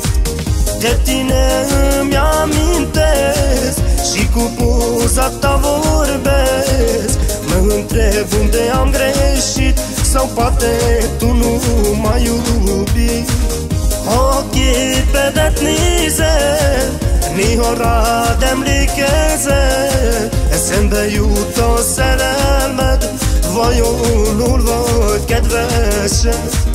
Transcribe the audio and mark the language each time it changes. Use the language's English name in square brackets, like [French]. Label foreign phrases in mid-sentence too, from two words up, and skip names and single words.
[Romanian] De tine îmi amintesc și cu poza ta vorbesc. Mă întreb unde am greșit, sau poate tu nu m-ai iubit. Ochii pe detnizel, [Hungarian] néha rád emlékezel, eszembe jut a szerelmed, vajon hol vagy kedvesem?